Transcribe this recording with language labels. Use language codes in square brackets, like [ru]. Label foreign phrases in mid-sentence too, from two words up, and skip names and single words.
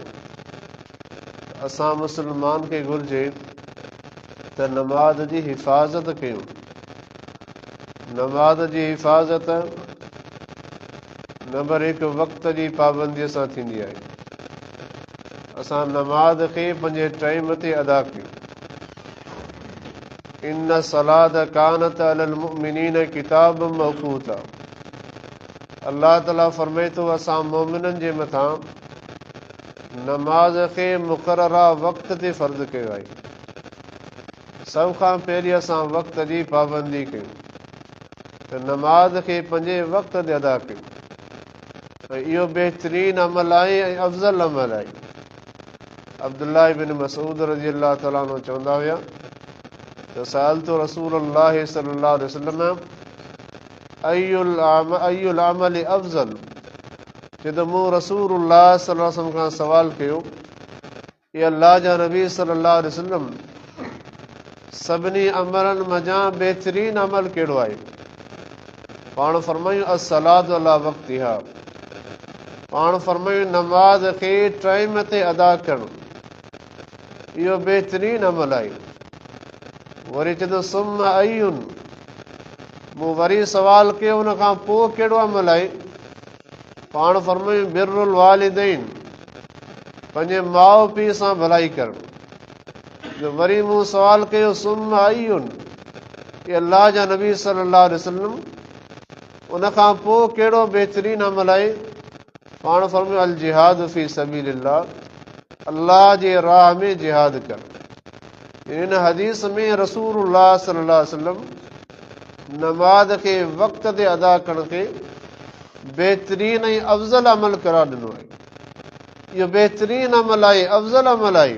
[sd] असां मुसलमान खे घुरिजे त नमाज़ जी हिफ़ाज़त कयूं। नमाज़ जी हिफ़ाज़त नंबर 1 वक़्त जी पाबंदीअ सां थींदी आहे। असां नमाज़ खे पंहिंजे टाइम ते अदा कयूं। [ar] إن الصلاة كانت على المؤمنين كتابا موقوتا. [sd] अल्लाह ताला फ़रमाए थो, असां मोमिननि जे मथां नमाज़ खे मुक़ररा वक़्त ते फ़र्ज़ कयो आहे। सभ खां पहिरीं असां वक़्त जी पाबंदी कयूं त नमाज़ खे पंहिंजे वक़्त ते अदा कयूं। ऐं इहो बहितरीन अमल आहे ऐं अफ़ज़ल अमल आहे। [ar] अब्दुल्लाह इब्न मसऊद رضي الله تعالى عنه [sd] चवंदा हुया त [ar] سألت رسول الله صلى الله عليه وسلم أي العمل أفضل. [sd] जॾहिं मूं रसूलुल्लाह [ar] صلى الله عليه وسلم [sd] खां सवाल कयो, ये अल्लाह जा नबी [ar] صلى الله عليه وسلم, [sd] सभिनी अमलनि मंझां बहितरीन अमल कहिड़ो आहे? पाण फरमायूं [ar] الصلاة على وقتها. [sd] पाण फरमायूं नमाज़ खे टाइम ते अदा करणु, इहो बहितरीन अमल आहे। वरी चवंदो [ar] ثم أي, [sd] मूं वरी सवाल कयो उन खां पोइ कहिड़ो अमल आहे? पाण फरमायूं [ar] بر الوالدين, [sd] पंहिंजे माउ पीउ सां भलाई करणु। वरी मूं सवाल कयो [ar] ثم أي, [sd] ये अल्लाह जा नबी [ar] صلى الله عليه وسلم, [sd] उन खां पोइ कहिड़ो बहितरीन अमल आहे? पाण फरमायो [ar] الجهاد في سبيل الله, [sd] अल्लाह जे राह में जिहाद कर। इन हदीस में रसूलुल्लाह [ar] صلى الله عليه وسلم [sd] नमाज खे वक़्त ते अदा करण खे बहितरीन ऐं अफ़ज़ल अमल करार ॾिनो आहे। इहो बहितरीन अमल आहे, अफ़ज़ल अमल आहे।